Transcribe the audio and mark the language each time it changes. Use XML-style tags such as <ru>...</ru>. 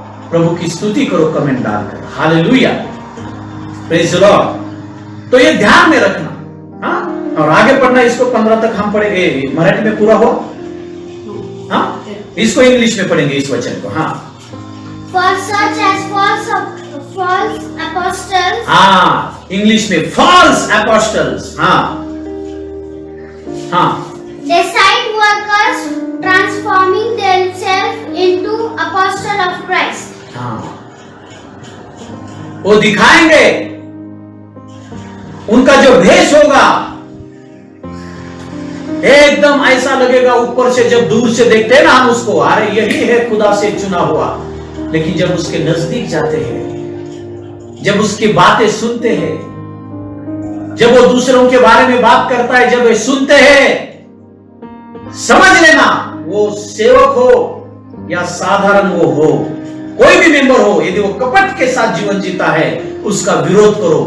<hi>प्रभु की स्तुति करो कमेंट डालकर। Hallelujah,</hi> <en>Praise the lord.</en> <hi>तो ये ध्यान में रखना। हाँ, और आगे पढ़ना। इसको 15 तक हम पढ़ेंगे, मराठी में पूरा हो। हाँ, इसको इंग्लिश में पढ़ेंगे इस वचन को। हाँ,</hi> <en>For such as false apostles.</en> <hi>हाँ, इंग्लिश में</hi> <en>false apostles।</en> <hi>हाँ, हाँ,</hi> <en>Decide workers transforming themselves into apostle of Christ.</en> <hi>हाँ, वो दिखाएंगे, उनका जो भेष होगा एकदम ऐसा लगेगा, ऊपर से जब दूर से देखते हैं ना हम उसको, अरे यही है खुदा से चुना हुआ। लेकिन जब उसके नजदीक जाते हैं, जब उसकी बातें सुनते हैं, जब वो दूसरों के बारे में बात करता है, जब वे सुनते हैं, समझ लेना वो सेवक हो या साधारण वो हो, कोई भी मेंबर हो, यदि वो कपट के साथ जीवन जीता है उसका विरोध करो।</hi>